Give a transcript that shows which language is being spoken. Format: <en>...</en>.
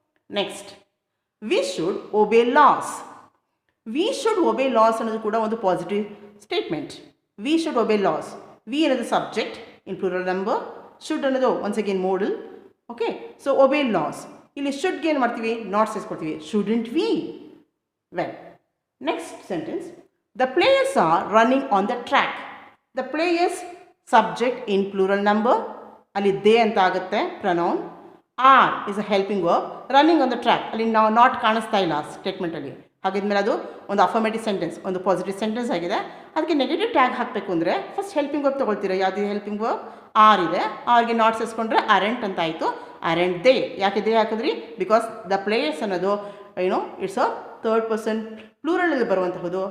<en>Next, we should obey laws. We should obey laws</en> <kn>ಅನ್ನೋದು ಕೂಡ ಒಂದು positive statement.</kn> <en>We should obey laws. We ಅನ್ನೋದು subject in plural number, should ಅನ್ನೋದು once again modal. Okay, so obey laws.</en> <kn>ಇಲ್ಲಿ ಶುಡ್ಗೆ ಏನು ಮಾಡ್ತೀವಿ, not ಸೇರಿಸ್ಕೊಡ್ತೀವಿ,</kn> <en>Shouldn't we. Well, next sentence, the players are running on the track. The players subject in plural number, ಅಲ್ಲಿ they ಅಂತ ಆಗುತ್ತೆ pronoun. are is a helping verb. running on the track</en> <kn>ಅಲ್ಲಿ ನಾವು not ಕಾಣಿಸ್ತಾ ಇಲ್ಲ ಸ್ಟೇಟ್ಮೆಂಟಲ್ಲಿ, ಹಾಗಿದ್ಮೇಲೆ ಅದು ಒಂದು affirmative sentence, ಒಂದು ಪಾಸಿಟಿವ್ ಸೆಂಟೆನ್ಸ್ ಆಗಿದೆ. ಅದಕ್ಕೆ ನೆಗೆಟಿವ್ ಟ್ಯಾಗ್ ಹಾಕಬೇಕು ಅಂದರೆ ಫಸ್ಟ್ ಹೆಲ್ಪಿಂಗ್ ವರ್ಬ್ ತೊಗೊಳ್ತೀರಾ. ಯಾವುದು ಹೆಲ್ಪಿಂಗ್ ವರ್ಬ್? ಆರ್ ಇದೆ. ಆರ್ಗೆ ನಾಟ್ ಸೇರಿಸ್ಕೊಂಡ್ರೆ ಅರೆಂಟ್ ಅಂತ ಆಯಿತು.</kn> <en>Aren't they.</en> <kn>ಯಾಕೆ ದೇ ಹಾಕಿದ್ರಿ?</kn> <en>Because the players ಅನ್ನೋದು it's a third person ಪ್ಲೂರಲಲ್ಲಿ ಬರುವಂತಹದ್ದು.</en>